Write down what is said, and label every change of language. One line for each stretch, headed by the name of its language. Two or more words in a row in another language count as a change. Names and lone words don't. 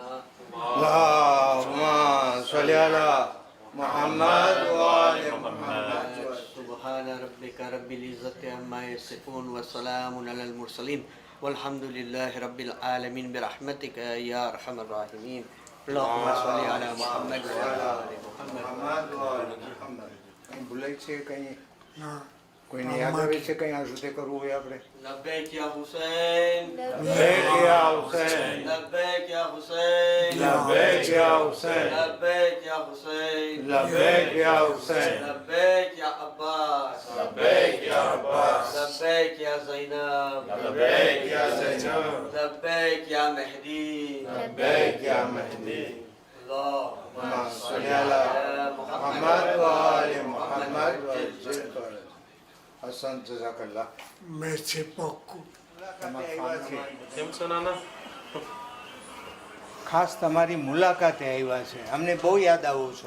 Arabic: اللهم صل على محمد وآل محمد. سبحان ربك رب العزة عما يصفون وسلام على المرسلين والحمد لله رب العالمين برحمتك يا أرحم الراحمين اللهم صل على محمد وعلى آل محمد محمد وآل محمد.
Gujarati: કંઈ ભૂલાય છે કંઈ? ના કોઈને યાદ આવે છે કંઈ આ સુધી કરવું હોય આપણે?
Arabic: لبيك يا حسين لبيك يا حسين لبيك يا حسين لبيك يا حسين لبيك يا حسين لبيك يا حسين لبيك يا عباس لبيك يا عباس لبيك يا زينب لبيك يا زينب لبيك يا مهدي لبيك يا مهدي. اللهم صل على محمد وآل محمد حسن جزاك الله
Gujarati: મેથી પક્કું કેમ છો નાના ખાસ તમારી મુલાકાતે આવ્યા છે અમને બહુ યાદ આવો છો